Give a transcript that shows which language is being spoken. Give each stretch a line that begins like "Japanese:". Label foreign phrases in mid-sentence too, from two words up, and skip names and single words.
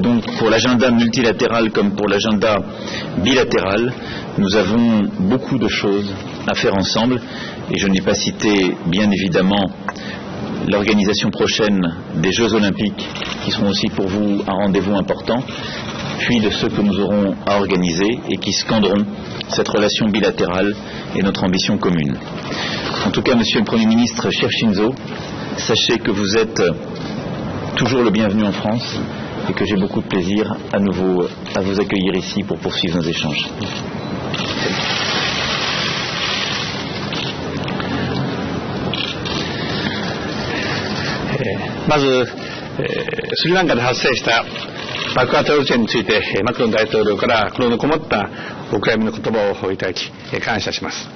French: donc pour l'agenda multilatéral comme pour l'agenda bilatéral, nous avons beaucoup de choses à faire ensemble, et je n'ai pas cité bien évidemment l'organisation prochaine des Jeux Olympiques, qui seront aussi pour vous un rendez-vous important, puis de ceux que nous aurons à organiser et qui scanderont cette relation bilatérale et notre ambition commune. En tout cas, Monsieur le Premier ministre, cher Shinzo, sachez que vous êtes toujours le bienvenu en France et que j'ai beaucoup de plaisir à nouveau à vous accueillir ici pour poursuivre nos échanges.
Japanese: まず、スリランカで発生した爆破テロ事件についてマクロン大統領から心のこもったお悔やみの言葉をいただき感謝します。